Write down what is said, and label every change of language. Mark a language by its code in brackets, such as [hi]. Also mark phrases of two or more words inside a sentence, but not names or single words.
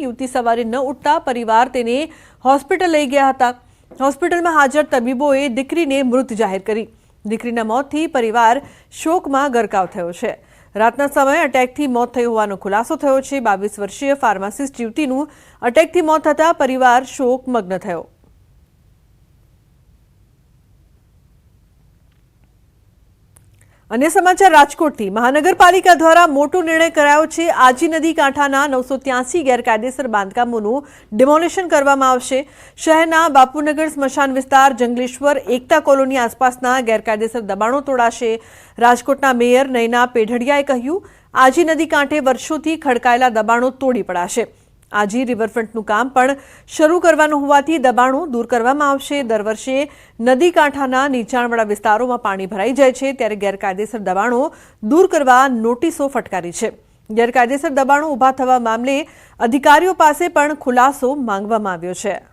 [gu] યુવતી સવારે ન ઉઠતા પરિવાર તેને હોસ્પિટલ લઈ ગયા હતા। હોસ્પિટલમાં હાજર તબીબોએ દીકરીને મૃત જાહેર કરી। દીકરીના મોતથી પરિવાર શોકમાં ગરકાવ થયો છે। રાતના સમયે અટેકથી મોત થયું હોવાનો ખુલાસો થયો છે। 22 વર્ષીય ફાર્માસિસ્ટ યુવતીનું અટેકથી મોત થતા પરિવાર શોકમગ્ન થયો। અન્ય સમાચાર રાજકોટથી મહાનગરપાલિકા દ્વારા મોટો નિર્ણય કરાયો છે। આજી નદી કાંઠાના 983 ગેરકાયદેસર બાંધકામોનું ડિમોલિશન કરવામાં આવશે। શહેરના બાપુનગર સ્મશાન વિસ્તાર, જંગલેશ્વર, એકતા કોલોની આસપાસના ગેરકાયદેસર દબાણો તોડાશે। રાજકોટના મેયર નયના પેઢડિયાએ કહ્યું, આજી નદી કાંઠે વર્ષોથી ખડકાયેલા દબાણો તોડી પડાશે। आजी रिवरफ्रंटનું કામ પણ શરૂ કરવાનું હોવાથી દબાણો દૂર કરવામાં આવશે। દર વર્ષે નદી કાંઠાના નીચાણવાળા વિસ્તારોમાં પાણી ભરાઈ જાય છે, ત્યારે ગેરકાયદેસર દબાણો દૂર કરવા નોટિસો ફટકારી છે। ગેરકાયદેસર દબાણો ઊભા થવા મામલે અધિકારીઓ પાસે પણ ખુલાસો માંગવામાં આવ્યો છે।